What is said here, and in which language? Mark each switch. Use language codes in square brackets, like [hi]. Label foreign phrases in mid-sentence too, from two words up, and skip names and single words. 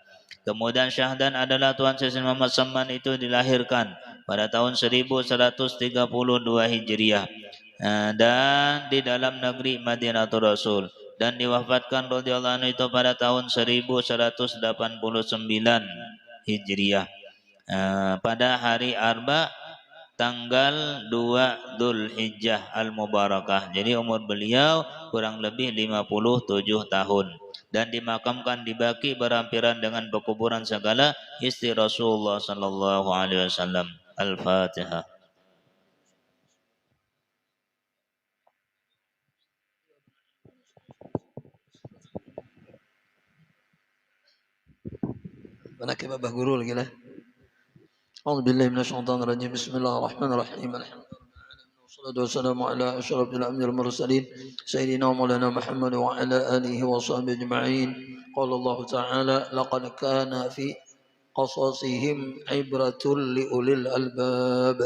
[ms] Kemudian Syahdan adalah Tuan Syekh Muhammad Saman itu dilahirkan pada tahun 1132 Hijriah dan di dalam negeri Madinatul Rasul, dan diwafatkan [ar] رضي الله عنه [ms] itu pada tahun 1189 Hijriah pada hari Arba tanggal 2 Dzulhijjah Al-Mubarakah. Jadi umur beliau kurang lebih 57 tahun dan dimakamkan di Baqi berhampiran dengan pekuburan segala istri Rasulullah [ar] صلى الله عليه وسلم. [ms] Al-Fatihah. [id] Manakib Abah Guru lagi lah. [ar] أعوذ بالله من الشيطان الرجيم بسم الله الرحمن الرحيم والصلاة والسلام على أشرف الأنبياء والمرسلين سيدنا ومولانا محمد وعلى آله وصحبه أجمعين. قال الله تعالى لقد كان في قصصهم عبرة لأولي الألباب.